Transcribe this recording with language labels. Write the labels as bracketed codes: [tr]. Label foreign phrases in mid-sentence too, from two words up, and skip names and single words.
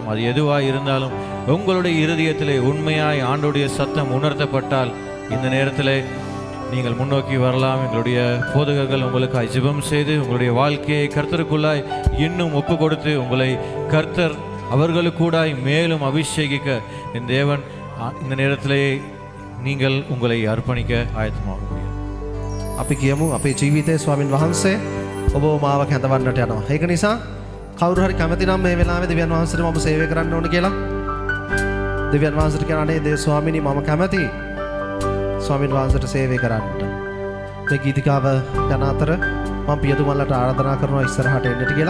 [ta] அது எதுவாய் இருந்தாலும் உங்களுடைய இருதயத்திலே உண்மையாய் ஆண்டுடைய சத்தம் உணர்த்தப்பட்டால் இந்த நேரத்திலே நீங்கள் முன்னோக்கி வரலாம். எங்களுடைய போதகர்கள் உங்களுக்காய் ஜெபம் செய்து உங்களுடைய வாழ்க்கையை கர்த்தருக்குள்ளாய் இன்னும் ஒப்பு கொடுத்து உங்களை கர்த்தர் அவர்களுக்கூடாய் மேலும் அபிஷேகிக்க என் தேவன் இந்த நேரத்திலே நீங்கள் உங்களை அர்ப்பணிக்க ஆயத்தமாக முடியும். [si] අපි කියමු අපේ ජීවිතයේ ස්වාමින් වහන්සේ ඔබ මාව කැඳවන්නට යනවා. ඒක නිසා කවුරු හරි කැමති නම් මේ වෙලාවේ දෙවියන් වහන්සේට මම සේවය කරන්න ඕන කියලා දෙවියන් වහන්සේට කියන අනේ දේව ස්වාමීනි මම කැමති ස්වාමින් වහන්සේට සේවය කරන්නට. මේ ගීතිකාව යන අතර මම පියතුමන්ලට ආරාධනා කරනවා ඉස්සරහට එන්නට කියලා.